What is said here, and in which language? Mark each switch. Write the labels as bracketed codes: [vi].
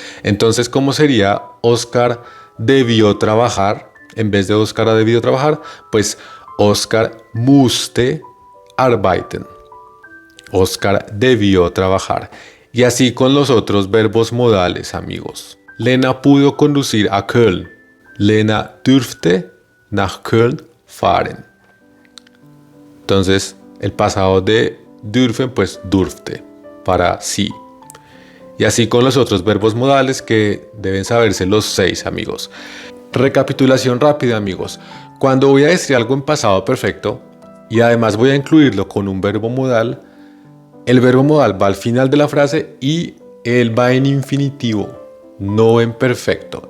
[es] Entonces, ¿cómo sería Oscar debió trabajar? En vez de Oscar ha debido trabajar, pues [de] Oscar musste arbeiten. [es] Oscar debió trabajar. Y así con los otros verbos modales, amigos. Lena pudo conducir a Köln. [de] Lena dürfte nach Köln fahren. [es] Entonces, el pasado de dürfen, pues durfte, para sí. Y así con los otros verbos modales que deben saberse los 6, amigos. Recapitulación rápida, amigos. Cuando voy a decir algo en pasado perfecto y además voy a incluirlo con un verbo modal, el verbo modal va al final de la frase y él va en infinitivo, no en perfecto.